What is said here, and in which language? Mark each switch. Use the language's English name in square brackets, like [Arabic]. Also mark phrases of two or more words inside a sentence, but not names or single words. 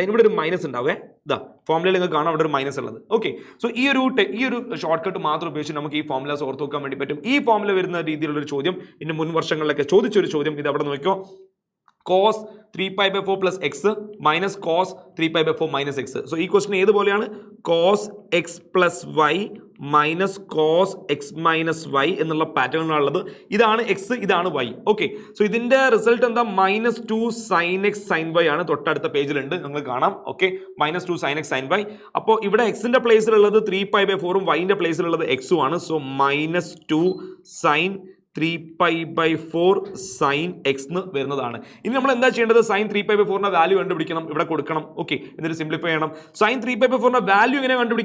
[Malayalam] സൈൻ ഇവിടെ ഒരു മൈനസ് ഉണ്ടാവേ, ഇതാ ഫോമുലയിൽ നിങ്ങൾക്ക് കാണാം അവിടെ ഒരു മൈനസ് ഉള്ളത്. [English] okay, so [Malayalam] ഈ ഒരു [English] short cut [Malayalam] മാത്രം ഉപയോഗിച്ച് നമുക്ക് ഈ ഫോമുലാസ് ഓർത്ത് വെക്കാൻ വേണ്ടി പറ്റും. ഈ ഫോമുല വരുന്ന രീതിയിലുള്ള ഒരു ചോദ്യം ഇന്ന് മുൻ വർഷങ്ങളിലൊക്കെ ചോദിച്ചൊരു ചോദ്യം, ഇത് അവിടെ നോക്കിയോ, [English] cos 3π/4 plus x minus cos 3π/4 minus x. [Malayalam] So ഈ ക്വസ്റ്റ്യൻ ഏതുപോലെയാണ്, [English] cos x plus y minus cos x minus y എന്നുള്ള പാറ്റേണിലുള്ളത്. [Malayalam] ഇതാണ് x, ഇതാണ് y. [English] okay, so [Malayalam] ഇതിന്റെ റിസൾട്ട് എന്താ, -2 sin x sin y ആണ്. തൊട്ടടുത്ത പേജിലുണ്ട്, നിങ്ങൾ കാണാം. ഓക്കെ, -2 sin x sin y. അപ്പോൾ ഇവിടെ എക്സിന്റെ പ്ലേസിലുള്ളത് 3π/4ഉം വൈന്റെ പ്ലേസിലുള്ളത് x ഉം ആണ്. സോ -2 sin 3π/4 [English] sine x [Malayalam] എന്ന് വരുന്നതാണ്. ഇനി നമ്മൾ എന്താ ചെയ്യേണ്ടത്? സൈൻ 3π/4 വാല്യൂ കണ്ടുപിടിക്കണം, ഇവിടെ കൊടുക്കണം. ഓക്കെ, എന്നിട്ട് സിംപ്ലിഫൈ ചെയ്യണം. സൈൻ 3π/4 വാല്യൂ എങ്ങനെ കണ്ടുപിടിക്കുക?